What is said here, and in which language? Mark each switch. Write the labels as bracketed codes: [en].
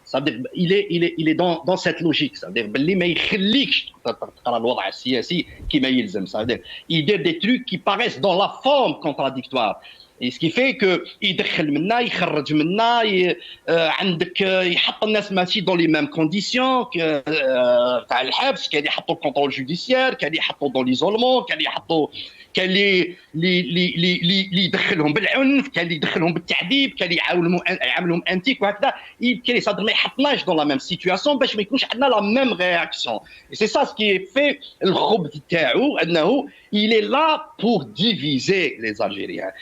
[fr] Ça veut dire il est dans cette logique. Ça veut dire [ar] باللي ما يخليكش تقرا الوضع السياسي كما يلزم. [fr] Ça veut dire il dit des trucs qui paraissent dans la forme contradictoire. Et ce qui fait que [ar] يدخل منا يخرج منا عندك يحط الناس ماشي [fr] dans les mêmes conditions [ar] تاع الحبس كان يحطوا [fr] الكونترول جوديسيير [ar] كان يحطوا [fr] dans l'isolement [ar] كان يحطوا كان اللي يدخلهم بالعنف كان اللي يدخلهم بالتعذيب كان يعاملهم انتيك وهكذا كان صدر ما يحطناش [fr] dans la même situation [ar] باش ما يكونش عندنا [fr] la même réaction. Et c'est ça ce qui est fait [ar] الخبث تاعو انه [fr] il est là pour diviser les Algériens.